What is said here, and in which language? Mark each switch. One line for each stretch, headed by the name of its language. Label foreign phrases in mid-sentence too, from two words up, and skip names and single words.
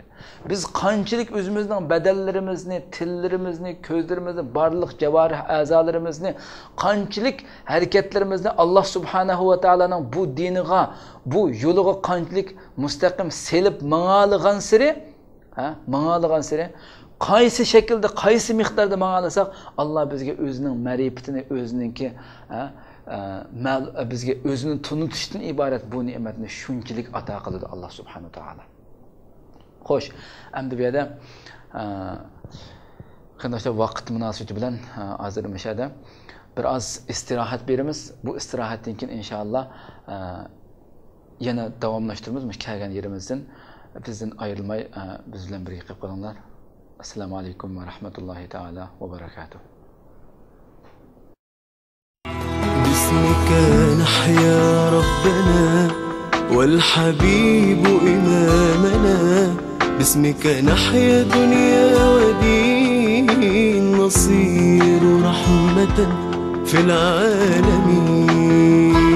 Uzbek: Biz qanchalik o'zimizning badallarimizni, tillarimizni, ko'zlarimizni, barliq javorih a'zolarimizni, qanchalik harakatlarimizni Alloh
Arabic: سبحانه وتعالى
Uzbek: bu diniga, bu yo'liga qanchalik mustaqim selib mang'algan siri mang'alagan siri qaysi shaklda, qaysi miqdorda mang'alasak, Alloh bizga o'zining ma'rifatini, o'zininki bizga o'zini tunutishdan iborat bu ne'matni shunchalik ato qiladi Alloh
Arabic: سبحانه وتعالى.
Uzbek: Xo'sh, endi bu yerda qanday vaqt munosabati bilan hozir mashada bir oz istirohat beramiz. Bu istirohatdan keyin inshaalloh yana davomlashtiramiz kelgan yerimizdan.
Turkish: Bizden ayrılmay, bizden birlikte
Uzbek: qilib qolinglar.
Arabic: السلام عليكم ورحمة الله تعالى وبركاته. باسمك نحيا ربنا والحبيب إمامنا باسمك نحيا دنيا ودين نصير رحمة في العالمين